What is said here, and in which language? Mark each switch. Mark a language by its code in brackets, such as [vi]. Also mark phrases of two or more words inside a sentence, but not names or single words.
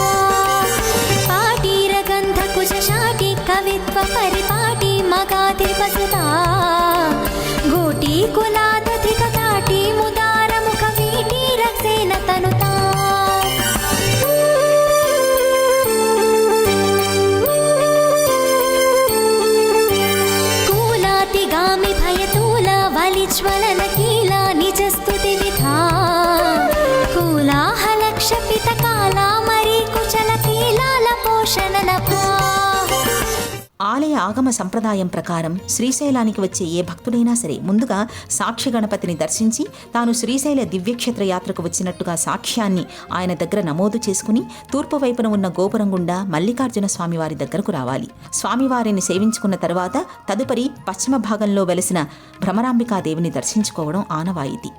[sa] पाटीर गंध कुश शाटी कवित्व परिपाटी मगाधि बसता गोटी कुलादधिक काटी मुदार मुख वीटी रक्सेन तनुता ज्वलन कीला निज स्तुति विधा कोलाहल क्षपित काला मरी कुचल कीलाल पोषण लभा. [te] ఆలయ ఆలయ ఆగమ సంప్రదాయం ప్రకారం శ్రీశైలానికి వచ్చే ఏ భక్తుడైనా సరే ముందుగా సాక్షి గణపతిని దర్శించి తాను శ్రీశైల దివ్యక్షేత్ర యాత్రకు వచ్చినట్టుగా సాక్ష్యాన్ని ఆయన దగ్గర నమోదు చేసుకుని తూర్పు వైపున ఉన్న గోపురం గుండా మల్లికార్జున స్వామివారి దగ్గరకు రావాలి. స్వామివారిని సేవించుకున్న తర్వాత తదుపరి పశ్చిమ భాగంలో వెలసిన భ్రమరాంబికాదేవిని దర్శించుకోవడం ఆనవాయితీ.